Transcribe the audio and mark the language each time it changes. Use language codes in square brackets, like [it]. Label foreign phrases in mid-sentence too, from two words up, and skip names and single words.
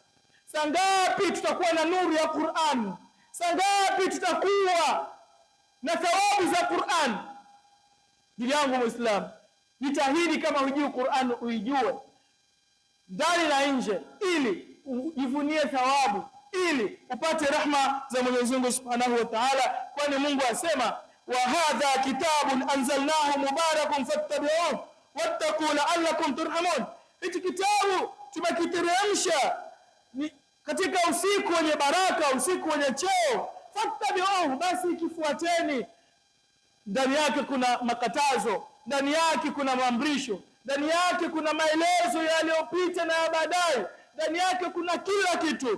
[sw] Sangapi tutakuwa na nuru ya Qur'an? Sangapi tutakuwa na thawabu za Qur'an? Ndugu yangu Muislam, jitahidi kama hujui Qur'an uijue ndani na nje, ili ujivunie thawabu, ili upate rahma za Mwenyezi Mungu [ar] سبحانه وتعالى. [sw] Kwani Mungu asema, [ar] وهذا كتاب أنزلناه مبارك فاتبعوه واتقوا لعلكم ترحمون. [sw] Hiki kitabu tumekiteremsha katika usiku wenye baraka, usiku wenye cheo. Fattabi'uhu, basi kifuateni. Ndani yake kuna makatazo, ndani yake kuna maamrisho, ndani yake kuna maelezo yaliyopita na ya baadaye, ndani yake kuna kila kitu.